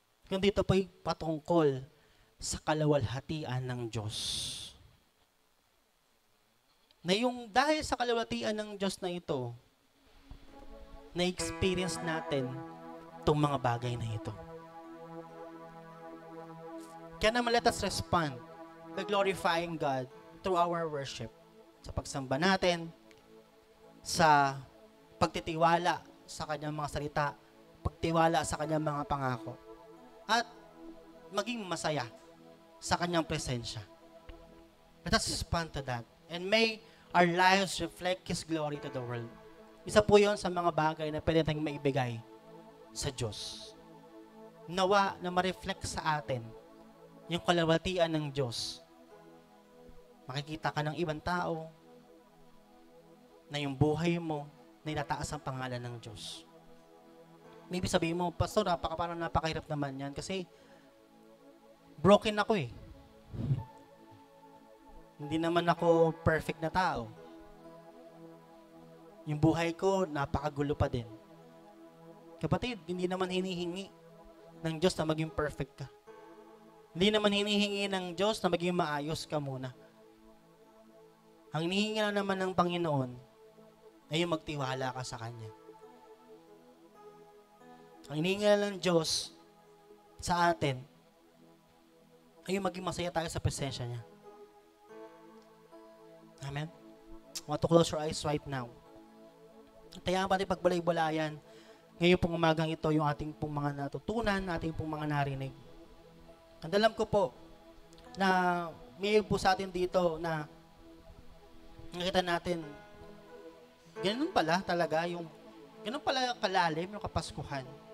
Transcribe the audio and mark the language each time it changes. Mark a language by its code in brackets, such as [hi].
[tl] Kundi ito po'y patungkol sa kalawalhatian ng Diyos. Na yung dahil sa kalawalhatian ng Diyos na ito, na-experience natin itong mga bagay na ito. Kaya naman [en] let us respond by glorifying God through our worship. [tl] Sa pagsamba natin, sa pagtitiwala sa kanyang mga salita, pagtiwala sa kanyang mga pangako, at maging masaya sa kanyang presensya. [en] Let us respond to that. And may our lives reflect His glory to the world. [tl] Isa po yun sa mga bagay na pwede tayong maibigay sa Diyos. Nawa na ma-reflect sa atin yung kalawatian ng Diyos. Makikita ka ng ibang tao na yung buhay mo na inataas ang pangalan ng Diyos. Maybe sabihin mo, Pastor, parang napakahirap naman yan kasi broken ako eh. Hindi naman ako perfect na tao. Yung buhay ko, napakagulo pa din. Kapatid, hindi naman hinihingi ng Diyos na maging perfect ka. Hindi naman hinihingi ng Diyos na maging maayos ka muna. Ang hinihingi na naman ng Panginoon ay yung magtiwala ka sa Kanya. Ang hinihingi na ng Diyos sa atin ay yung maging masaya tayo sa presensya niya. Amen? [en] I want to close your eyes right now. [tl] Kaya pati pagbalay-balayan, ngayon pong umagang ito, yung ating pong mga natutunan, ating pong mga narinig. Ang alam ko po, na may po sa atin dito na nakita natin, ganun pala talaga, ganun pala kalalim yung Kapaskuhan.